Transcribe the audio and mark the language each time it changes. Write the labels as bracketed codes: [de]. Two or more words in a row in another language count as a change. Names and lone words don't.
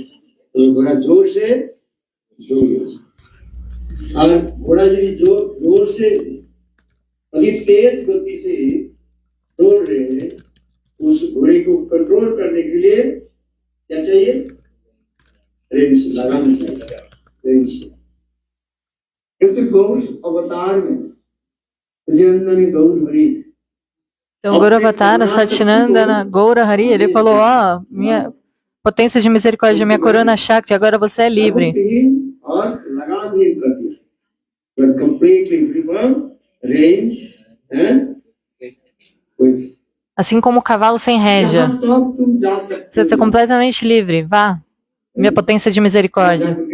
[hi] तो घोड़ा जोर से और घोड़ा यदि जोर से अधिक तेज गति से दौड़ रहे हैं, उस घोड़े को कंट्रोल करने के लिए क्या चाहिए, रेंज, लगाम चाहिए, रेंज। क्योंकि गौर अवतार में गौर हरि, [pt] Então, Gauravata, Satinandana, Gaura Hari, ele falou, ó, minha potência de misericórdia, minha corona Shakti, agora você é livre. Assim como o cavalo sem rédea, você está completamente livre, vá, minha potência de misericórdia.